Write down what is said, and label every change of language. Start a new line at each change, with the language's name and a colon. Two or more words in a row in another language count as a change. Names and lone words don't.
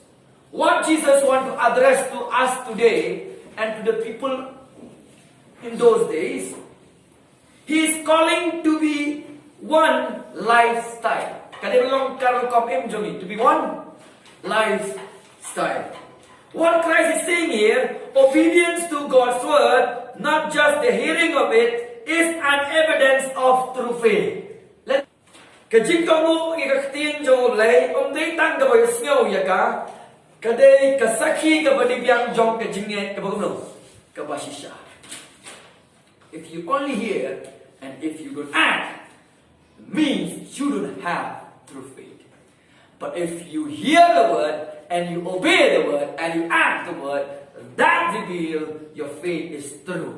English: What Jesus wants to address to us today and to the people in those days, He is calling to be one lifestyle. To be one lifestyle. What Christ is saying here, obedience to God's word, not just the hearing of it, is an evidence of true faith.
Khasi: Kajik kamu ikaktiin jo lay, day tang kabay sngaw yaka, kaday kasaki kabadibyang jong kajingye kabagno, kabashisha.
English: If you only hear and if you don't act, means you don't have true faith. But if you hear the word and you obey the word and you act the word, that reveals your faith is true.